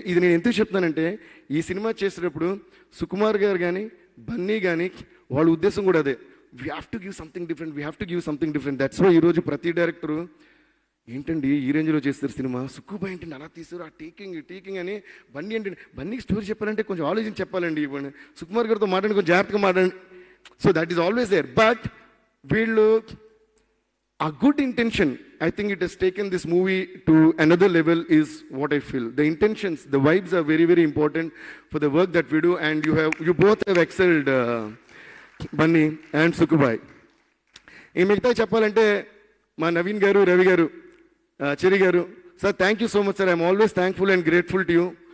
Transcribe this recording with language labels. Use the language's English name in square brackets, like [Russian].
[Telugu] ఇది నేను ఎందుకు చెప్తానంటే ఈ సినిమా చేసేటప్పుడు సుకుమార్ గారు కానీ బన్నీ కానీ వాళ్ళ ఉద్దేశం కూడా అదే, [English] We have to give something different. That's why [Telugu] ఈరోజు ప్రతి డైరెక్టరు ఏంటండి ఈ రేంజ్లో చేస్తారు సినిమా, సుక్కుబాయ్ ఏంటండి అలా తీస్తారు, ఆ టీకింగ్ అని. బన్నీ ఏంటండి, బన్నీకి స్టోరీ చెప్పాలంటే కొంచెం ఆలోచించి చెప్పాలండి, ఇవ్వండి సుకుమార్ గారితో మాట్లాడి కొంచెం జాగ్రత్తగా మాట్లాడండి. [English] So that is always there. But [Telugu] వీళ్ళు [English] a good intention, I think it has taken this movie to another level is what I feel. The intentions, the vibes are very, very important for the work that we do, and you both have excelled, Bunny and Sukubai. [Telugu] ఈ మిగతా చెప్పాలంటే మా నవీన్ గారు, రవి గారు, చెరి గారు, [English] Sir thank you so much sir. I'm always thankful and grateful to you.